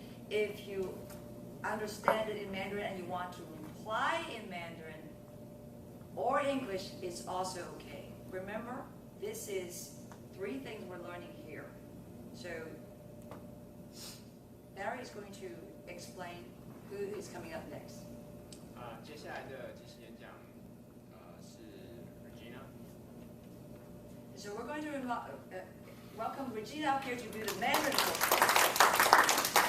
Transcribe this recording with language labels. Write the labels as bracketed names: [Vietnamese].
[English] If you understand it in Mandarin and you want to reply in Mandarin or English, it's also okay. Remember, this is 3 things we're learning here. So Barry is going to explain who is coming up next. [Chinese] 接下来的即时演讲是 Regina。 [English] So we're going to welcome Regina up here to do the Mandarin portion.